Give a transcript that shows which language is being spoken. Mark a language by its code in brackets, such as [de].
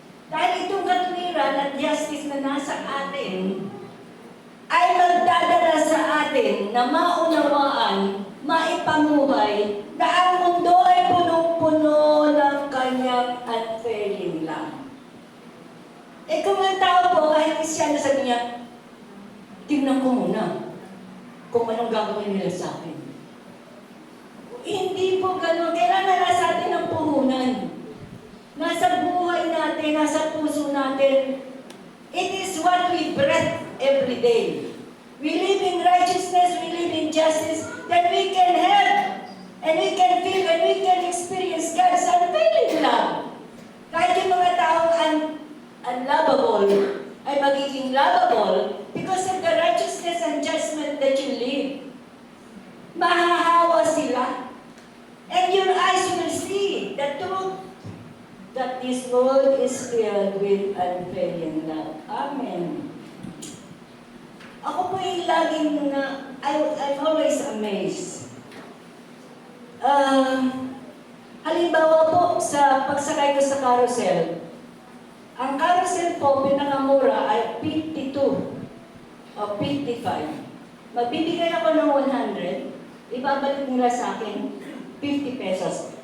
[tl] Dahil itong katuwiran at justice na nasa atin ay magdadala sa atin na maunawaan, maipamuhay na ang mundo ay punong-puno ng kanyang unfailing love. Eh kung ang tao po, kahit Kristyano, sabi niya, tingnan ko muna kung anong gagawin nila sa akin. Hindi po ganun. Kailangan nasa atin ang puhunan. Nasa buhay natin, nasa puso natin. [en] It is what we breathe every day. We live in righteousness, we live in justice, that we can help, and we can feel, and we can experience God's unfailing love. [tl] Kahit yung mga taong [en] unlovable [tl] ay magiging [en] lovable because of the righteousness and judgment that you live. [tl] Mahahawa sila. [en] And your eyes will see the truth that this world is filled with unfailing love. Amen. [tl] Ako po yung laging [en] I'm always amazed. [tl] Halimbawa po, sa pagsakay ko sa carousel, ang carousel po, pinakamura ay 52 o 55. Magbibigay ako ng 100, ibabalik nila sa akin 50 pesos.